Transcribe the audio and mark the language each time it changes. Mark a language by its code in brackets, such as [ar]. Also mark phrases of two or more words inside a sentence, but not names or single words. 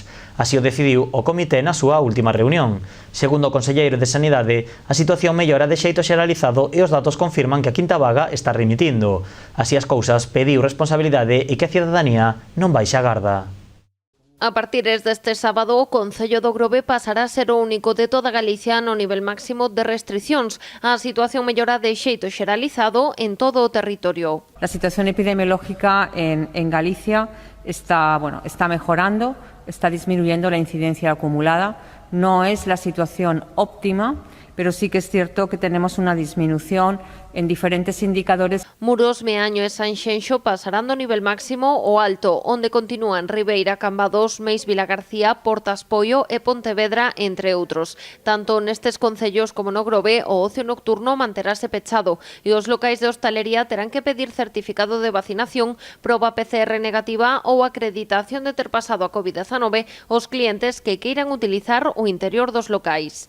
[gl] Así o decidiu o Comité na súa última reunión. Segundo o conselleiro de Sanidade, a situación mellora de xeito xeralizado e os datos confirman que a quinta vaga está remitindo. Así as cousas, pediu responsabilidade e que a cidadanía non baixe a garda. A partir deste sábado, o Concello do Grove pasará a ser o único de toda Galicia no nivel máximo de restriccións. A situación mellora de xeito xeralizado en todo o territorio. [es] La situación epidemiológica en Galicia está mejorando, está disminuyendo la incidencia acumulada. No es la situación óptima, pero sí que es cierto que tenemos una disminución en diferentes indicadores. [gl] Muros, Meaño e Sanxenxo pasarán do nivel máximo o alto, onde continúan Ribeira, Cambados, Meis, Vilagarcía, Portas, Poio e Pontevedra, entre outros. Tanto nestes concellos como no Grove, o ocio nocturno manterase pechado e os locais de hostalería terán que pedir certificado de vacinación, proba PCR negativa ou acreditación de ter pasado a COVID-19 os clientes que queiran utilizar o interior dos locais.